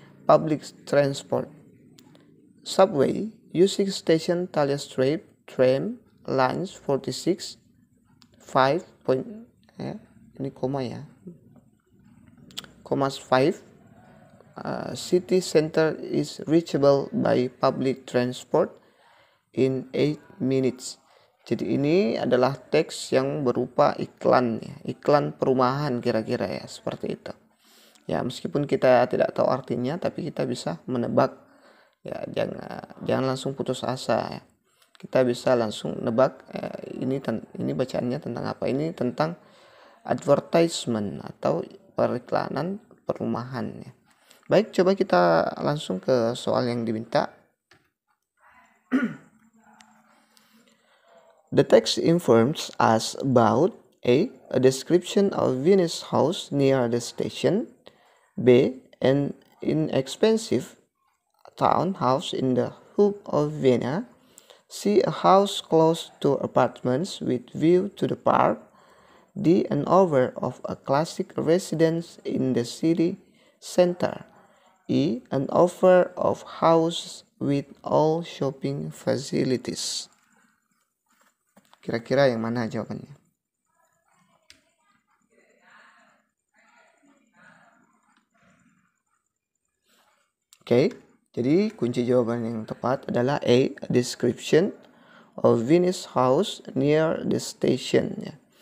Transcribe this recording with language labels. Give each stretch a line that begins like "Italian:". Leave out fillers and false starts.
English: Public transport, subway, using station Thalia Street, tram, lines 46, 5 point,
Indonesian: ini koma ya,
English: 5. City center is reachable by public transport in 8 minutes.
Indonesian: Jadi ini adalah teks yang berupa iklan ya, iklan perumahan kira-kira ya, seperti itu. Ya, meskipun kita tidak tahu artinya, tapi kita bisa menebak ya, jangan langsung putus asa ya. Kita bisa langsung nebak ini bacaannya tentang apa. Ini tentang advertisement atau periklanan perumahan ya. Baik, coba kita langsung ke soal yang diminta.
English: The text informs us about A description of Venice house near the station, B, an inexpensive townhouse in the hub of Vienna, C, a house close to apartments with view to the park, D, an offer of a classic residence in the city center, E, an offer of house with all shopping facilities.
Indonesian: Kira-kira yang mana jawabannya? Oke, jadi kunci jawaban yang tepat adalah A,
English: a description of Venice house near the station.
Indonesian: Ya.